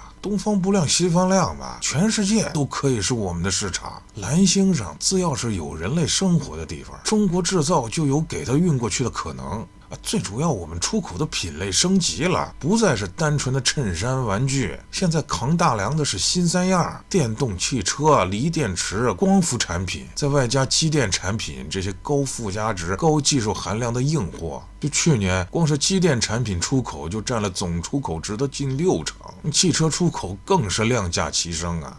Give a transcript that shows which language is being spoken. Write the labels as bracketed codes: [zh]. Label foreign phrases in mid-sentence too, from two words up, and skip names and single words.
[zh] 東方不亮西方亮吧，全世界都可以是我們的市場。藍星上只要是有人類生活的地方，中國製造就有給它運過去的可能。最主要我們出口的品類升級了，不再是單純的襯衫玩具，現在扛大梁的是新三樣： 電動汽車、鋰電池、光伏產品，再外加機電產品這些高附加值、高技術含量的硬貨。就去年光是機電產品出口就占了總出口值的近60%，汽車出口更是量價齊升啊！